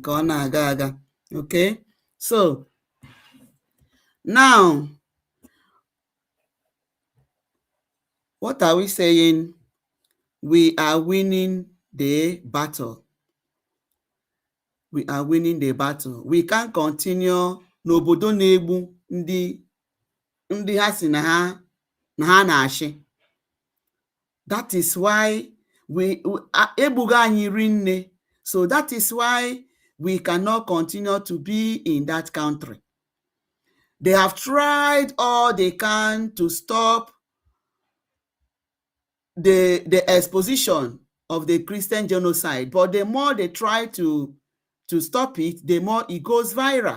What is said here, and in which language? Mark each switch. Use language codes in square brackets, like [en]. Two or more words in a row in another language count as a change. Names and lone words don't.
[ig] Ka ọ na-aga aga. [en] Okay? So, now, what are we saying? We are winning the battle. We are winning the battle. We can't continue [ig] n'obodo na-egbu ndị ha si na ha na-achị. [en] That is why [ig] egbugo anyị rinne. [en] So that is why we cannot continue to be in that country. They have tried all they can to stop the exposition of the Christian genocide, but the more they try to stop it, the more it goes viral.